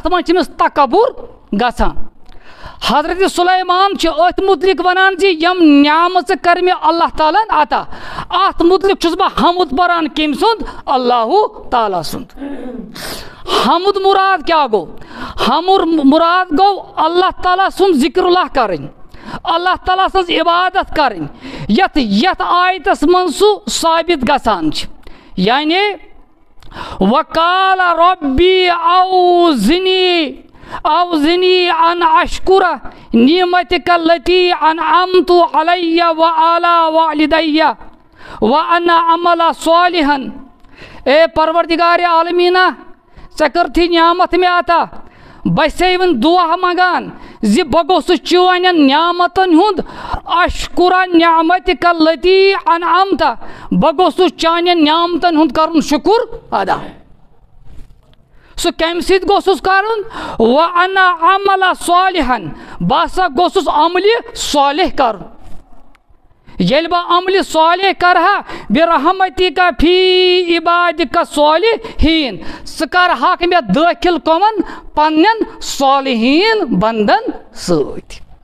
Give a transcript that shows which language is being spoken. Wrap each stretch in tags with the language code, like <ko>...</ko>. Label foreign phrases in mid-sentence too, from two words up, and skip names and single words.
<ks>منٛز چھِ أمِس تکبُر گژھان حضرت سُلیمان چھُ أتھۍ مُتعلق ونان زِ یِم نعمژٕ کر مےٚ اللہ تعالیٰ ہن عطا اتھ مُتعلق چھُس بہٕ حمد پران کٔمۍ سُنٛد اللہ تعالیٰ سُنٛد حمد مراد کیٛاہ گوٚو حمد مراد گوٚو اللہ تعالیٰ سُنٛد ذکر اللہ کرٕنۍ اللہ تعالیٰ سٕنٛز عبادت کرٕنۍ یتھ آیتس منٛز سُہ ثٲبت گژھان چھِ یعنی</ks> <ar>وقال ربی اوزنی ان اشکر نعمتک التی انعمت علی وعلی والدی وان اعمل صالحا</ar> <ks>اے پروردگار عالمیٖنہ ژےٚ کٔرتھی نعمت مےٚ عطا بہٕ چھسے وۄنۍ دُعا منگان زِ بہٕ گوٚژھُس چٲنٮ۪ن نعمتن ہُنٛد اشکُرا</ks> <ar>نعمتک التی انعمت</ar> <ks>بہٕ گوٚژھُس چانٮ۪ن نعمتن ہُنٛد کرُن شُکُر ادا سُہ کمہِ سۭتۍ گوٚژھُس کرُن</ks> <ar>وَأَنَا عَمَلَ صالحًا</ar> <ks>بہٕ ہسا گوٚژھُس عملہِ صالح کرُن ییٚلہِ بہٕ عملہِ صالح کرہا</ks> <ar>برحمتِکَ فی عبادِکَ صالحیٖن</ar> <ks>ژٕ کرہاکھ مےٚ دٲخل کۄمن پننٮ۪ن صالحیٖن بندن سۭتۍ</ks>